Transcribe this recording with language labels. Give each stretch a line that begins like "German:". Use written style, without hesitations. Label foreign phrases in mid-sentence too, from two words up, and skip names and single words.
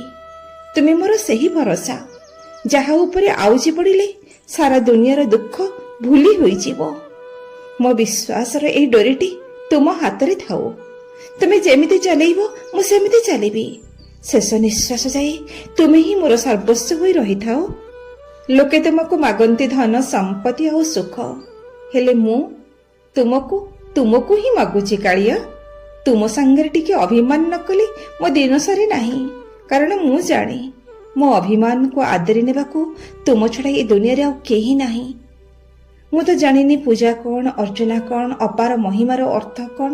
Odia: ତୁମେ ମୋର ସେହି ଭରସା, ଯାହା ଉପରେ ଆଉଜି ପଡ଼ିଲେ ସାରା ଦୁନିଆର ଦୁଖ ଭୁଲି ହୋଇ ଯିବ। ମୋ ବିଶ୍ୱାସର ଏଇ ଡୋରିଟି ତୁମ ହାତରେ ଥାଉ। ତୁମେ ଯେମିତି ଚଳେଇବ ମୁ ସେମିତି ଚଳିବି। ଶେଷ ନିଶ୍ୱାସ ଯାଏ ତୁମେ ହିଁ ମୋର ସର୍ବସ୍ୱ ହୋଇ ରହି ଥାଅ। ଲୋକେ ତୁମକୋ ମାଗନ୍ତି ଧନ ସମ୍ପତ୍ତି ଔର ସୁଖ, ହେଲେ ମୁ ତୁମକୋ ହିଁ ମାଗୁଛି କାଳିଆ। ତୁମ ସାଙ୍ଗରେ ଟିକେ ଅଭିମାନ ନ କଲେ ମୋ ଦିନ ସରେ ନାହିଁ, କାରଣ ମୁ ଜାଣେ ମୋ ଅଭିମାନ କୋ ଆଦରି ନେବାକୁ ତୁମ ଛଡ଼ା ଏ ଦୁନିଆ ରେ ଆଉ କେହି ନାହିଁ। ମୁ ତୋ ଜାଣିନି ପୂଜା କଉଣ, ଅର୍ଚ୍ଚନା କଉଣ, ଅପାର ମହିମାର ଅର୍ଥ କଉଣ।